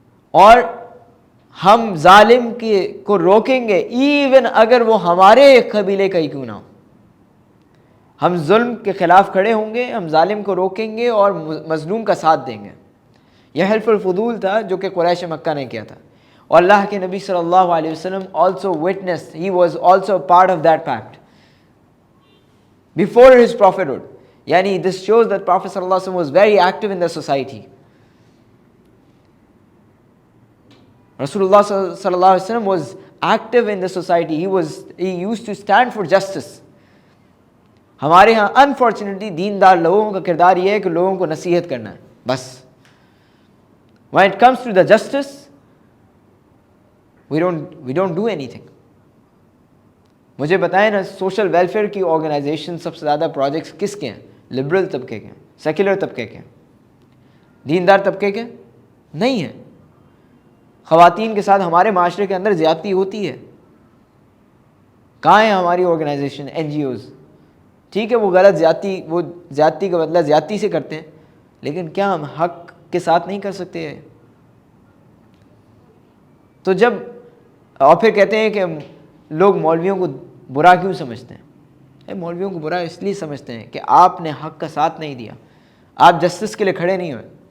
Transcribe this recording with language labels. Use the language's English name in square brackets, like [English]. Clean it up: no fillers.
[Urdu] اور ہم ظالم کو روکیں گے ایون اگر وہ ہمارے قبیلے کا ہی کیوں نہ ہو. ہم ظلم کے خلاف کھڑے ہوں گے، ہم ظالم کو روکیں گے اور مظلوم کا ساتھ دیں گے. یہ حلف الفضول تھا جو کہ قریش مکہ نے کیا تھا. اور اللہ کے نبی صلی اللہ علیہ وسلم [English] also witnessed, he was also part of that pact before his prophethood. Yani this shows that Prophet sallallahu alaihi wasallam was very active in the society. Rasulullah sallallahu alaihi wasallam was active in the society. He used to stand for justice. [Urdu] ہمارے ہاں unfortunately دیندار لوگوں کا کردار یہ ہے کہ لوگوں کو نصیحت کرنا ہے بس. [English] When it comes to the justice, we don't do anything. [Urdu] مجھے بتائیں نا، سوشل ویلفیئر کی آرگنائزیشن سب سے زیادہ پروجیکٹس کس کے ہیں؟ لبرل طبقے کے ہیں، سیکولر طبقے کے ہیں، دیندار طبقے کے نہیں ہیں. خواتین کے ساتھ ہمارے معاشرے کے اندر زیادتی ہوتی ہے. کہاں ہیں ہماری آرگنائزیشن، NGOs؟ ٹھیک ہے وہ غلط زیادتی کا بدلہ زیادتی سے کرتے ہیں، لیکن کیا ہم حق کے ساتھ نہیں کر سکتے ہیں؟ تو جب اور پھر کہتے ہیں کہ لوگ مولویوں کو برا کیوں سمجھتے ہیں؟ مولویوں کو برا اس لیے سمجھتے ہیں کہ آپ نے حق کا ساتھ نہیں دیا، آپ جسٹس کے لیے کھڑے نہیں ہوئے.